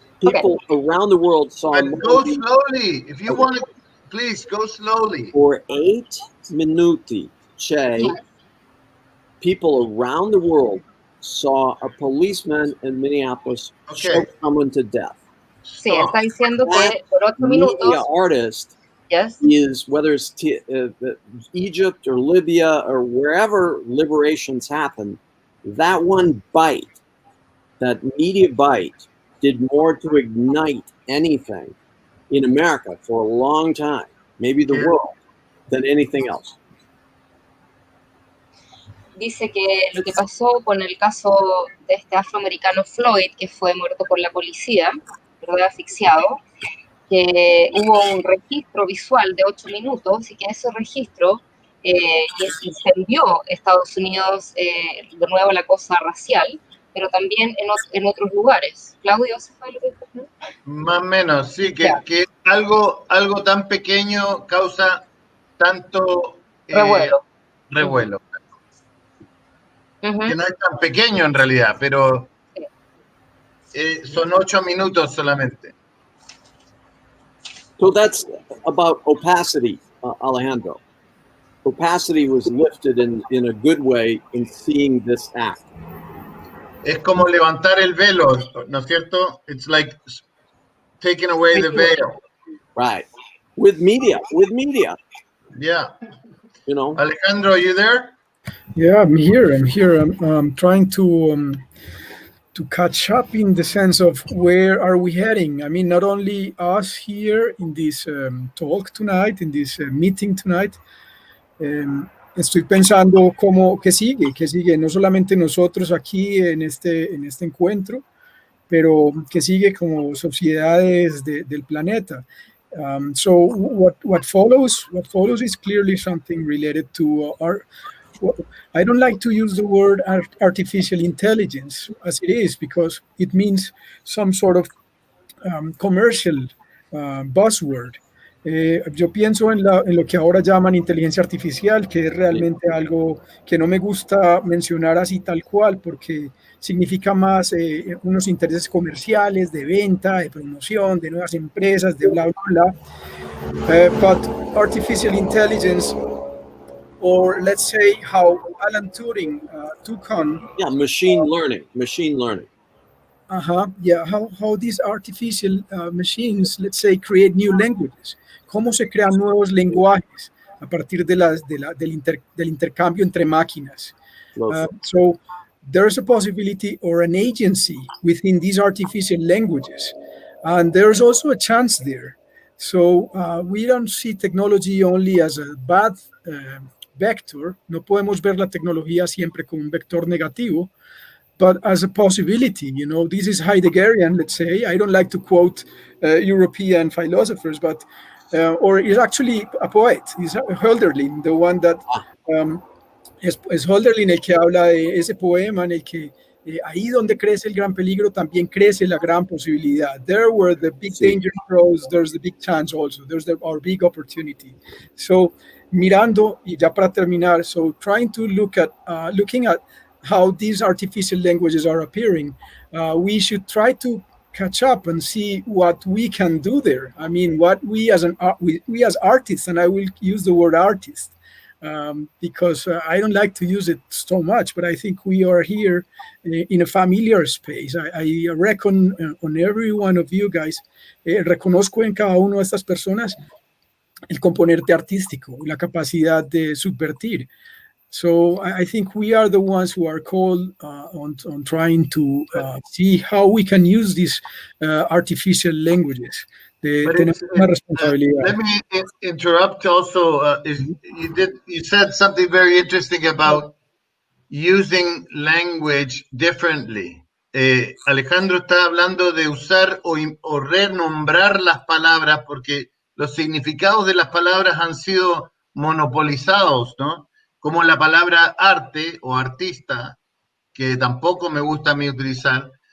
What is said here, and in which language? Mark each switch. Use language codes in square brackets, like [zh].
[en] People around the world saw. But go slowly. If you want to, please go slowly. For 8 minuti, Che, people around the world saw a policeman in Minneapolis choke someone to death. [es] Sí, está diciendo que por 8 minutos. [en] Media artist is, whether it's Egypt or Libya or wherever liberations happen, that one bite, that media bite, did more to ignite anything in America for a long time, maybe the world, than anything else. [es] Dice que lo que pasó con el caso de este afroamericano Floyd, que fue muerto por la policía, ¿verdad? Asfixiado, que hubo un registro visual de 8 minutos y que ese registro incendió Estados Unidos, de nuevo la cosa racial, pero también en otros lugares. Claudio, ¿se fue lo que dijo? Más o menos, sí, que algo tan pequeño causa tanto revuelo. Que no es tan pequeño en realidad, pero son 8 minutos solamente. [en] So that's about opacity, Alejandro. Opacity was lifted in a good way in seeing this act. [es] Es como levantar el velo, ¿no es cierto? [en] It's like taking away the veil. Right. With media. Yeah. You know. Alejandro, are you there? Yeah, I'm here. I'm trying to catch up in the sense of where are we heading. I mean, not only us here in this talk tonight, in this meeting tonight. [es] Estoy pensando qué sigue, no solamente nosotros aquí en este encuentro, pero que sigue como sociedades del planeta. [en] So what follows is clearly something related to I don't like to use the word artificial intelligence as it is, because it means some sort of commercial buzzword. [es] Yo pienso en lo que ahora llaman inteligencia artificial, que es realmente algo que no me gusta mencionar así tal cual, porque significa más unos intereses comerciales, de venta, de promoción, de nuevas empresas, de bla, bla, bla. [en] But artificial intelligence, or let's say how Alan Turing took on... Yeah, machine learning. Yeah, how these artificial machines, let's say, create new languages. [es] Cómo se crean nuevos lenguajes a partir del intercambio entre máquinas. [en] So there's a possibility or an agency within these artificial languages. And there's also a chance there. So we don't see technology only as a bad vector. [es] No podemos ver la tecnología siempre como un vector negativo, [en] but as a possibility. You know, this is Heideggerian, let's say. I don't like to quote European philosophers, but or is actually a poet. He's Hölderlin, the one that [es] es Hölderlin el que habla de ese poema en el que ahí donde crece el gran peligro también crece la gran posibilidad. [en] There where the big danger grows, there's the big chance also. There's our big opportunity. So [es] mirando, y ya para terminar, [en] so trying to looking at how these artificial languages are appearing, we should try to catch up and see what we can do there. I mean, what we as we as artists, and I will use the word artist, because I don't like to use it so much, but I think we are here in a familiar space. I reckon on every one of you guys, [es] reconozco en cada una de estas personas el componente artístico, la capacidad de subvertir. [en] So I think we are the ones who are called on trying to see how we can use these artificial languages. [es] Tenemos una responsabilidad. [en] Let me interrupt also. You said something very interesting about using language differently. [es] Alejandro está hablando de usar o renombrar las palabras porque los significados de las palabras han sido monopolizados, ¿no? Como la palabra arte o artista, que tampoco me gusta a mí utilizar.